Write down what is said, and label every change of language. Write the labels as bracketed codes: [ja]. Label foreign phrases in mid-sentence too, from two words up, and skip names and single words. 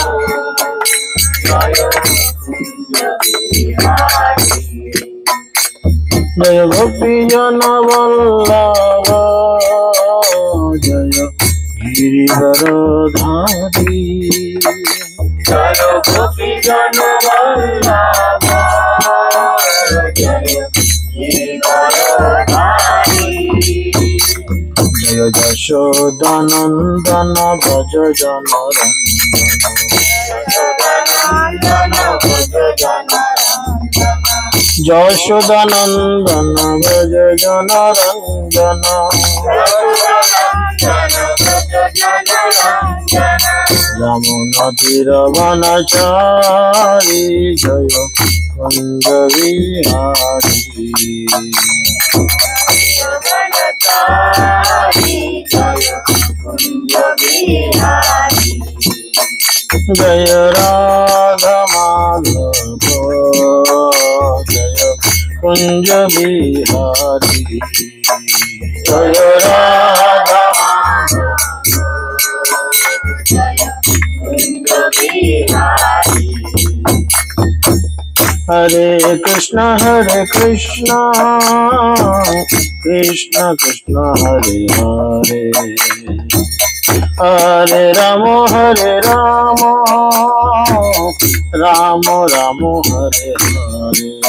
[hi] जय गोपी जन वल्लभ जय गिरिधर धारी जय गोपी जन वल्लभ जय गिरिधर धारी जय यशोदानंदन भज जनरंजन यशोदानंदन भज जनरंजन यमुना तीर वनचारी जय कुंज बिहारी जय राधा माधव जय कुंज बिहारी जय राधा माधव जय कुंज बिहारी [sa] हरे कृष्ण कृष्ण कृष्ण हरे हरे हरे राम राम राम हरे हरे